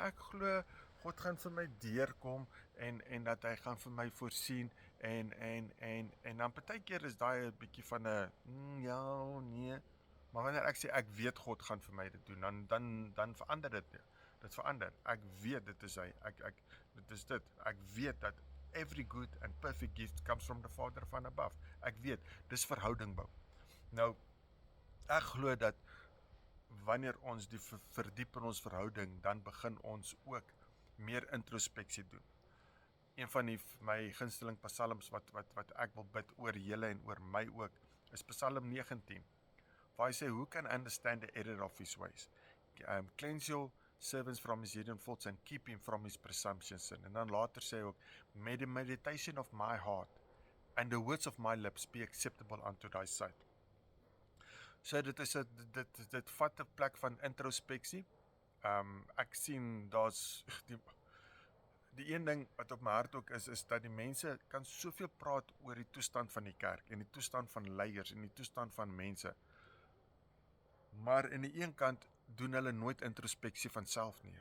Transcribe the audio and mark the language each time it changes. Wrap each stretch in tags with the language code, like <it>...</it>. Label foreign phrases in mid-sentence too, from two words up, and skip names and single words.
<af>ek glo, God gaan vir my deurkom, en dat hy gaan vir my voorsien, en dan partykeer is daai 'n bietjie van 'n, ja, nee, maar wanneer ek sê, ek weet God gaan vir my dit doen, dan verander dit verander, ek weet dit is hy, dit is dit, ek weet dat</af> <en>every good and perfect gift comes from the Father</en> <af>van above, ek weet, dis verhouding bou. Nou, ek glo dat wanneer ons die verdiep in ons verhouding, dan begin ons ook meer introspeksie doen. Een van my gunsteling psalms wat ek wil bid oor julle en oor my ook, is Psalm 19, waar hy sê,</af> <en>who can understand the error of his ways? Cleanse your servants from his hidden faults and keep him from his presumptions.</en> <af>En dan later sê hy ook,</af> <en>may the meditation of my heart and the words of my lips be acceptable unto thy sight.</en> <af>So dit vat 'n plek van introspeksie. Ek sien daar's die een ding wat op my hart ook is dat die mense kan soveel praat oor die toestand van die kerk en die toestand van leiers en die toestand van mense. Maar in die een kant doen hulle nooit introspeksie van self nie.</af>